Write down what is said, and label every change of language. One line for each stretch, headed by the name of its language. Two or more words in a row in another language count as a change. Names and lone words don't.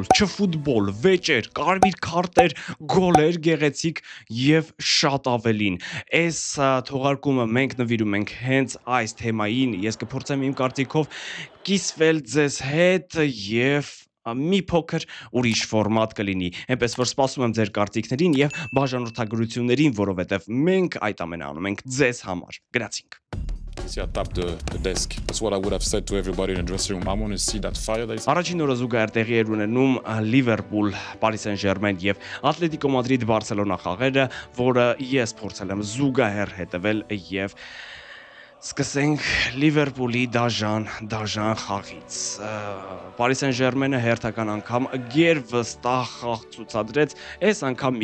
Armenian: չֆուտբոլ, վեճեր, կարմիր քարտեր, գոլեր գեղեցիկ եւ շատ ավելին։ Այս թողարկումը մենք նվիրում ենք հենց այս թեմային։ Ես կփորձեմ իմ կարծիքով կիսվել ձեզ հետ եւ մի փոքր ուրիշ ֆորմատ կլինի, այնպես որ սպասում եմ ձեր կարծիքներին եւ բաժանորդագրություններին, որովհետեւ մենք այդ ամենը անում ենք ձեզ համար։ Գրացինք։
English: See, I tapped the desk. That's what I would have said to everybody in the dressing room. I want to see that fire that is.
Armenian: Առաջին օրը զուգահեռ տեղի էր ունենում Լիվերպուլ, Paris Saint-Germain եւ Atletico Madrid Barcelona խաղերը, որը ես փորձել եմ զուգահեռ հետևել եւ սկսենք Լիվերպուլի դաժան խաղից։ Paris Saint-Germain-ը հերթական անգամ գերվստահ խաղ ցուցադրեց, այս անգամ